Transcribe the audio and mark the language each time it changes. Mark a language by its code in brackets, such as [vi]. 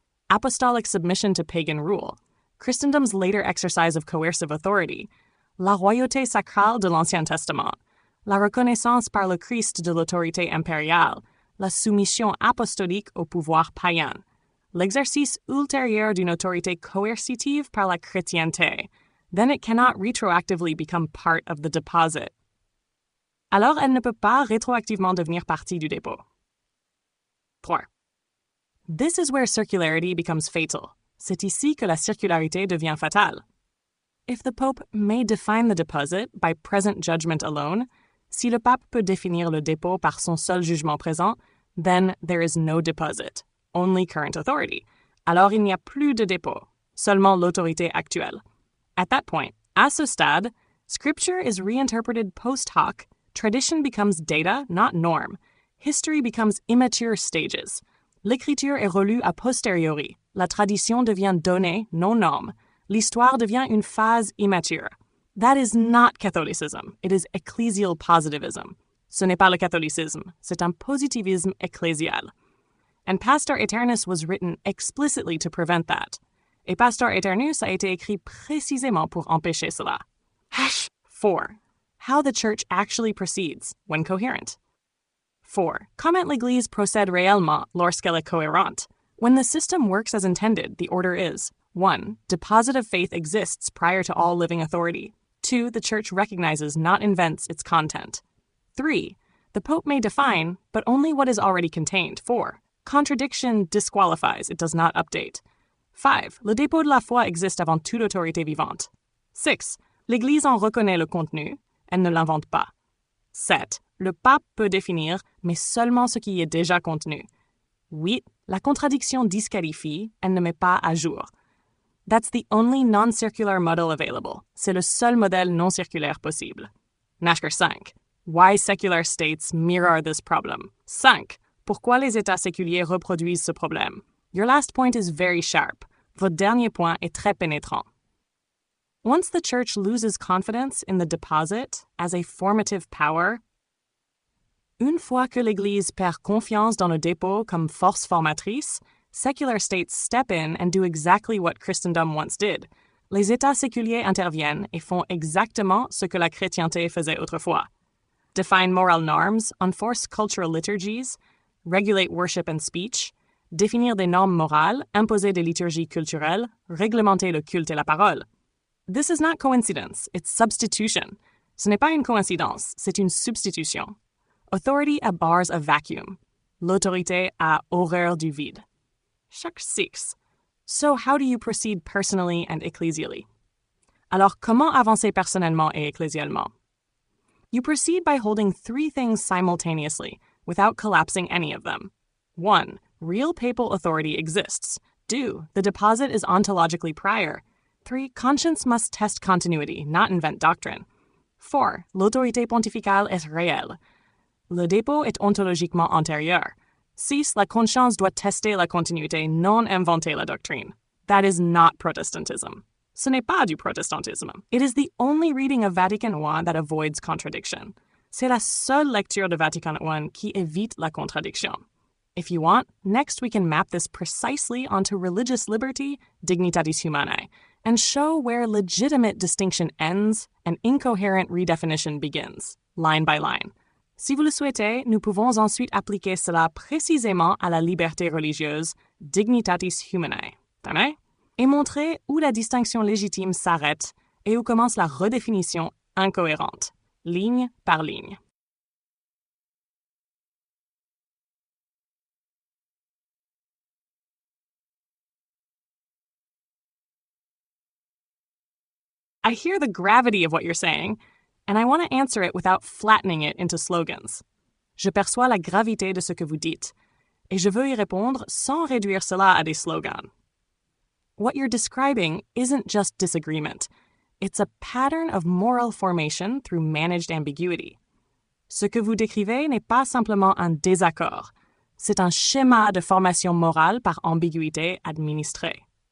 [en] apostolic submission to pagan rule, Christendom's later exercise of coercive authority, [fr] la royauté sacrale de l'Ancien Testament, la reconnaissance par le Christ de l'autorité impériale, la soumission apostolique au pouvoir païen, l'exercice ultérieur d'une autorité coercitive par la chrétienté, [en] then it cannot retroactively become part of the deposit. [fr] Alors elle ne peut pas rétroactivement devenir partie du dépôt. [en] 3. This is where circularity becomes fatal. [fr] C'est ici que la circularité devient fatale. [en] If the Pope may define the deposit by present judgment alone, [fr] si le pape peut définir le dépôt par son seul jugement présent, [en] then there is no deposit, only current authority. [fr] Alors il n'y a plus de dépôt, seulement l'autorité actuelle. [en] At that point, [fr] à ce stade, [en] Scripture is reinterpreted post hoc, tradition becomes data, not norm, history becomes immature stages. [fr] L'écriture est relue a posteriori, la tradition devient donnée, non norme, l'histoire devient une phase immature. [en] That is not Catholicism, it is ecclesial positivism. [fr] Ce n'est pas le catholicisme, c'est un positivisme ecclésial. [en] And Pastor Aeternus was written explicitly to prevent that. [fr] Et Pastor Aeternus a été écrit précisément pour empêcher cela. [en] 4. How the Church actually proceeds when coherent. [fr] 4. Comment l'Église procède réellement lorsqu'elle est cohérente. [en] When the system works as intended, the order is 1. Deposit of faith exists prior to all living authority. 2. The Church recognizes, not invents, its content. 3. The Pope may define, but only what is already contained. 4. Contradiction disqualifies, it does not update. 5. [fr] Le dépôt de la foi existe avant toute autorité vivante. 6. L'Église en reconnaît le contenu, elle ne l'invente pas. 7. Le pape peut définir, mais seulement ce qui est déjà contenu. 8. La contradiction disqualifie, elle ne met pas à jour. [en] That's the only non-circular model available. [fr] C'est le seul modèle non circulaire possible. Nashker 5. [en] Why secular states mirror this problem. 5. [fr] Pourquoi les États séculiers reproduisent ce problème. [en] Your last point is very sharp. [fr] Votre dernier point est très pénétrant. [en] Once the Church loses confidence in the deposit as a formative power, [fr] une fois que l'Église perd confiance dans le dépôt comme force formatrice, [en] secular states step in and do exactly what Christendom once did. [fr] Les États séculiers interviennent et font exactement ce que la chrétienté faisait autrefois. [en] Define moral norms, enforce cultural liturgies, regulate worship and speech, [fr] définir des normes morales, imposer des liturgies culturelles, réglementer le culte et la parole. [en] This is not coincidence, it's substitution. [fr] Ce n'est pas une coïncidence, c'est une substitution. [en] Authority abhors a vacuum. [fr] L'autorité a horreur du vide. Chaque 6. [en] So how do you proceed personally and ecclesially? [fr] Alors comment avancer personnellement et ecclésialement? [en] You proceed by holding 3 things simultaneously, without collapsing any of them. 1. Real papal authority exists. 2. The deposit is ontologically prior. 3. Conscience must test continuity, not invent doctrine. 4. [fr] L'autorité pontificale est réelle. Le dépôt est ontologiquement antérieur. 6. La conscience doit tester la continuité, non inventer la doctrine. [en] That is not Protestantism. [fr] Ce n'est pas du protestantisme. [en] It is the only reading of Vatican I that avoids contradiction. [fr] C'est la seule lecture de Vatican I qui évite la contradiction. [en] If you want, next we can map this precisely onto religious liberty, dignitatis humanae, and show where legitimate distinction ends and incoherent redefinition begins, line by line. [fr] Si vous le souhaitez, nous pouvons ensuite appliquer cela précisément à la liberté religieuse, dignitatis humanae, et montrer où la distinction légitime s'arrête et où commence la redéfinition incohérente, ligne par ligne. [en] I hear the gravity of what you're saying, and I want to answer it without flattening it into slogans. [fr] Je perçois la gravité de ce que vous dites, et je veux y répondre sans réduire cela à des slogans. [en] What you're describing isn't just disagreement. It's a pattern of moral formation through managed ambiguity. [fr] Ce que vous décrivez n'est pas simplement un désaccord. C'est un schéma de formation morale par ambiguïté administrée.